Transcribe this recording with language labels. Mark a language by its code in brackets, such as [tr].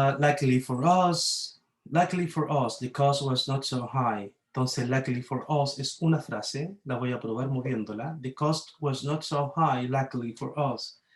[en] Luckily for us, the cost was not so high. [es] Entonces, [en] luckily for us [es] es una frase, la voy a probar moviéndola. [en] The cost was not so high, luckily for us.